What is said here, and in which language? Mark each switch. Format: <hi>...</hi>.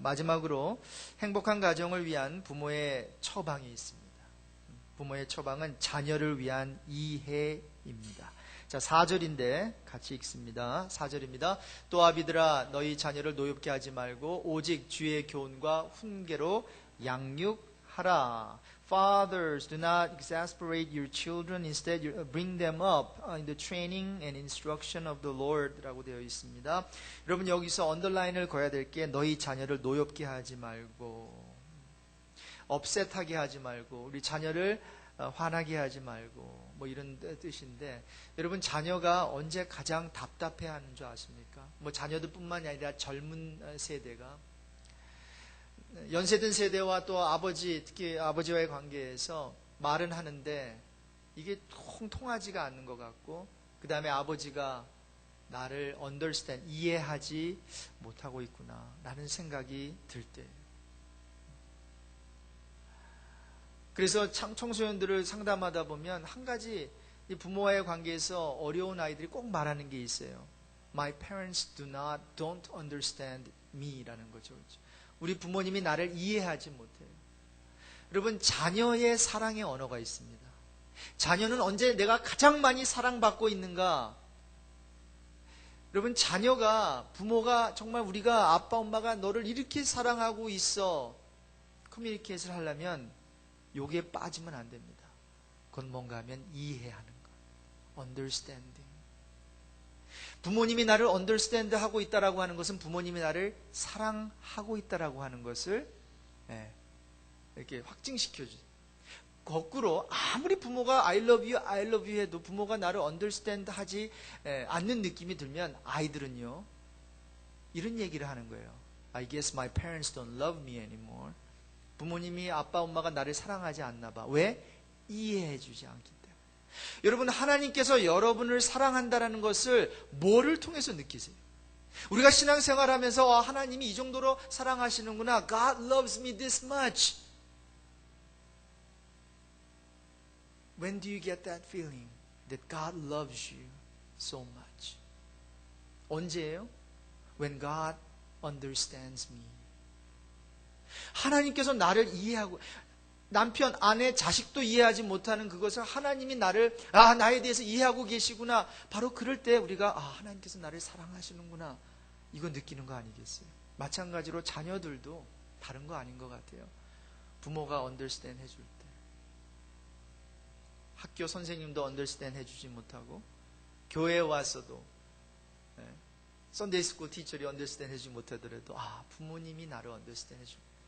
<ko>마지막으로 행복한 가정을 위한 부모의 처방이 있습니다. 부모의 처방은 자녀를 위한 이해입니다. 자, 4절인데 같이 읽습니다. 4절입니다. 또 아비들아, 너희 자녀를 노엽게 하지 말고 오직 주의 교훈과 훈계로 양육하라.</ko> <en>Fathers, do not exasperate your children. Instead, bring them up in the training and instruction of the Lord</en> <ko>라고 되어 있습니다. 여러분 여기서 언더라인을 그어야 될 게 너희 자녀를 노엽게 하지 말고 업셋하게 하지 말고 우리 자녀를 화나게 하지 말고 뭐 이런 뜻인데, 여러분 자녀가 언제 가장 답답해하는 줄 아십니까? 뭐 자녀들뿐만이 아니라 젊은 세대가 연세든 세대와 또 특히 아버지와의 관계에서 말은 하는데 이게 통하지가 않는 것 같고, 그 다음에 아버지가 나를 understand, 이해하지 못하고 있구나 라는 생각이 들 때, 그래서 청소년들을 상담하다 보면 한 가지 부모와의 관계에서 어려운 아이들이 꼭 말하는 게 있어요.</ko> <en>My parents don't understand me</en> <ko>라는 거죠. 우리 부모님이 나를 이해하지 못해요. 여러분, 자녀의 사랑의 언어가 있습니다. 자녀는 언제 내가 가장 많이 사랑받고 있는가? 여러분, 부모가 정말 우리가 아빠, 엄마가 너를 이렇게 사랑하고 있어. 커뮤니케이션을 하려면 여기에 빠지면 안 됩니다. 그건 뭔가 하면 이해하는 것.</ko> <en>understanding.</en> <ko>부모님이 나를 understand 하고 있다라고 하는 것은 부모님이 나를 사랑하고 있다라고 하는 것을 이렇게 확증시켜주죠. 거꾸로 아무리 부모가</ko> <en>I love you</en> <ko>해도 부모가 나를 understand 하지 않는 느낌이 들면 아이들은요 이런 얘기를 하는 거예요.</ko> <en>I guess my parents don't love me anymore.</en> <ko>부모님이 아빠 엄마가 나를 사랑하지 않나 봐. 왜? 이해해 주지 않기 때문에. 여러분, 하나님께서 여러분을 사랑한다라는 것을 뭐를 통해서 느끼세요? 우리가 신앙생활하면서 하나님이 이 정도로 사랑하시는구나.</ko> <en>God loves me this much. When do you get that feeling that God loves you so much?</en> <ko>언제예요?</ko> <en>When God understands me.</en> <ko>하나님께서 나를 이해하고, 남편, 아내, 자식도 이해하지 못하는 그것을 하나님이 나에 대해서 이해하고 계시구나. 바로 그럴 때 우리가 하나님께서 나를 사랑하시는구나, 이거 느끼는 거 아니겠어요? 마찬가지로 자녀들도 다른 거 아닌 것 같아요. 부모가 understand 해줄 때, 학교 선생님도 understand 해주지 못하고, 교회에 와서도 썬데이 스쿨 티처리 understand 해주지 못하더라도 부모님이 나를 understand 해주고,</ko>